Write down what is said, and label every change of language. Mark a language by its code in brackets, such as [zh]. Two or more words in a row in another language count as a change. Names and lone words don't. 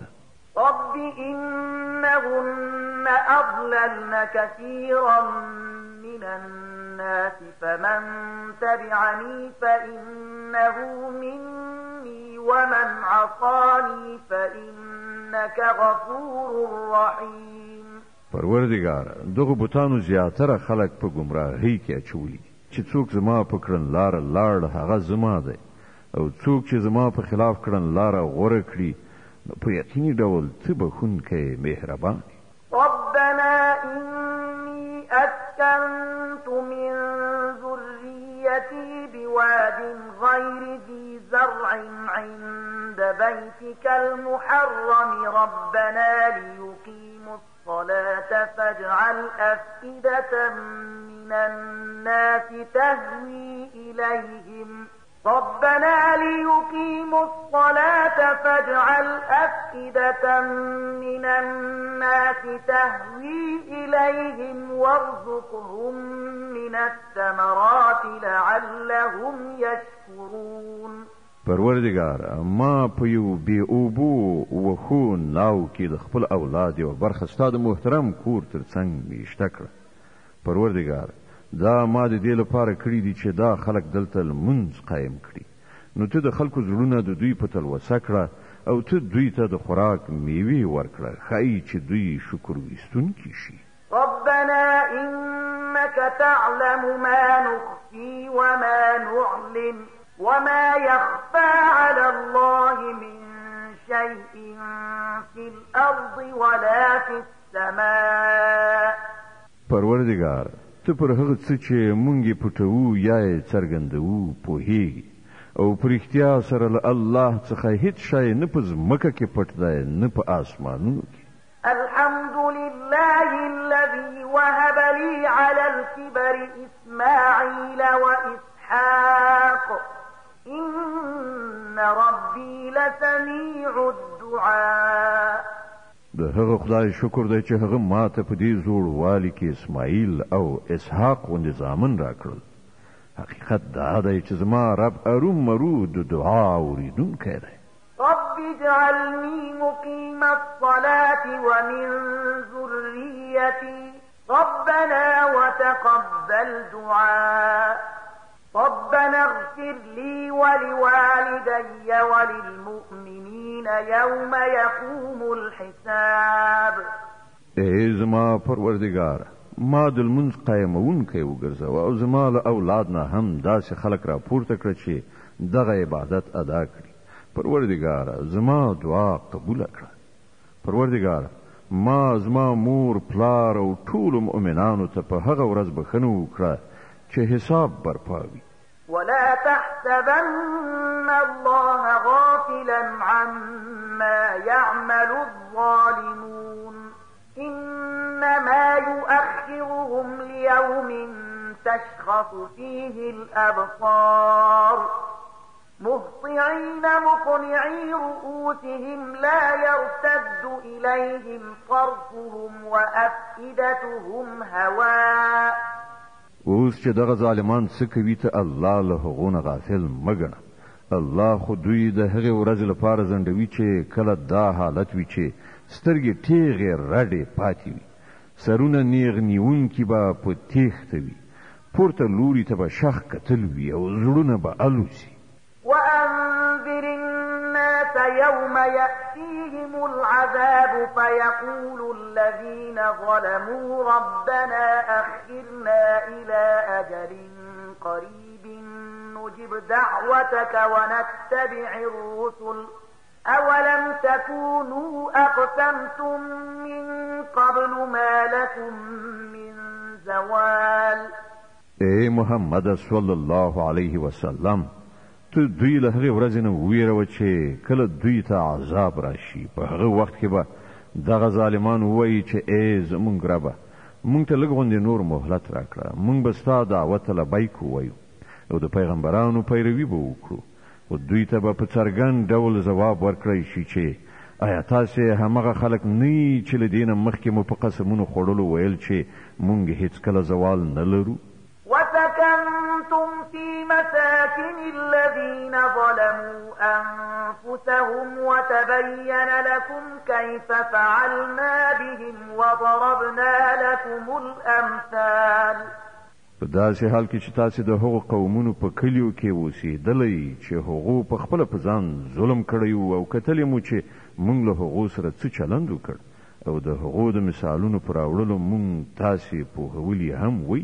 [ar] رب إنهن أضللن كثيرا من الناس فمن تبعني فإنه مني ومن عصاني فإنك غفور رحيم. [ps] پروردګار دغه بوتانو زیاتره خلک په گمراهۍ کې اچولي چې څوک زما په کړنلار لاړ هغه زما دی او څوک چې زما په خلاف کړنلار غوره کړي په یقیني ډول ته بخښونکی مهربان. [ar] ربنا إني أسكنت من ذريتي بواد غير ذي زرع عند بيتك المحرم ربنا ليقيموا الصلاة فاجعل أفئدة من الناس تهوي إليهم ربنا ليقيموا الصلاة فاجعل أفئدة من الناس تهوي إليهم وارزقهم من الثمرات لعلهم يشكرون. [ps] پروردګار ما په یو بې اوبو وښو ناو کې د خپل اولاد یوه برخه ستا د محترم کور تر څنګ میشته کړه. پروردګار دا ما د دې لپاره کړي دي چې دا خلک دلته لمونځ قایم کړي نو ته د خلکو زړونه د دوی په تلوسه کړه او ته دوی ته د خوراک میوې ورکړه ښایي چې دوی شکر ویستونکي شي. [ar] ربنا إنك تعلم ما نخفي وما نعلن وما يخفى على الله من شيء في الأرض ولا في السماء. [ps] پروردګار ته پر هغه څه چې مونږ یې پټوو یا یې څرګندوو پوهیږي او په رښتیا سره له الله څخه هیڅ شی نه په ځمکه کې پټ دی نه په آسمانونو کې. [ar] الحمد لله الذي وهب لي على الكبر إسماعيل وإسحاق إن ربي لسميع الدعاء. [ps] د هغه خدای شکر دی چې هغه ماته په دې زوړوالي کې اسماعیل او اسحاق غوندې زامن راکړل. حقیقت دا دی چې زما رب ارومرو د دعا اوریدونکی دی. [ar] رب اجعلني مقيم الصلاة ومن ذريتي ربنا وتقبل دعاء ربنا اغفر لي ولوالدي وللمؤمنين يوم يقوم الحساب. [ps] ای زما پروردگار ما د لمونځ قایمونکی وګرځوه او زما له اولاد نه هم داسې خلک را پورته کړه چې دغه عبادت ادا کړي. پروردگار زما دعا قبول کړه. پروردگار ما زما مور پلار او ټول مؤمنانو ته په هغه ورځ بخښنه وکړه چې حساب برپا وي. [ar] ولا تحسبن الله غافلا عما يعمل الظالمون إنما يؤخرهم ليوم تشخص فيه الأبصار مهطعين مقنعي رؤوسهم لا يرتد إليهم طرفهم وأفئدتهم هواء. [ps] اوس چې دغه ظالمان څه کوي ته الله له هغونه غافل مګنه. الله خو دوی د هغې ورځې لپاره ځنډوي چې کله دا حالت وي چې سترګې تیغې رډې پاتې وي سرونه نیغ نیونکي به په تیښته وي پورته لوري ته به شخ کتل وي او زړونه به الوزي. [ar] وأنذر الناس يوم يأتيهم العذاب فيقول الذين ظلموا ربنا أخرنا إلى أجل قريب نجب دعوتك ونتبع الرسل أولم تكونوا أقسمتم من قبل ما لكم من زوال. [ps] اے محمد [ar] صلی الله علیه وسلم [ps] ته دوی له هغې ورځې نه ویروه چې کله دوی ته عذاب راشي په هغه وخت کې به دغه ظالمان وایي چې ای زمونږ ربه مونږ ته لږ غوندې نور مهلت راکړه، مونږ به ستا دعوت لبیک ووایو او د پیغمبرانو پیروي به وکړو. او دوی ته به په څرګند ډول ځواب ورکړی شي چې آیا تاسې همغه خلک نه یي چې له دې نه مخکې مو په قسمونو خوړلو ویل چې مونږ هیڅکله زوال نه لرو؟ [ar] وسكنتم في مساكن الذين ظلموا أنفسهم وتبين لكم كيف فعلنا بهم وضربنا لكم الأمثال. [ps] په داسې حال کې چې تاسې د هغو قومونو په کلیو کې اوسېدلی چې هغو په خپله په ځان ظلم کړی او کتلی مو چې مونږ له هغو سره څه چلند وکړ او د هغو د مثالونو په راوړلو مونږ تاسې پوهولي هم وی.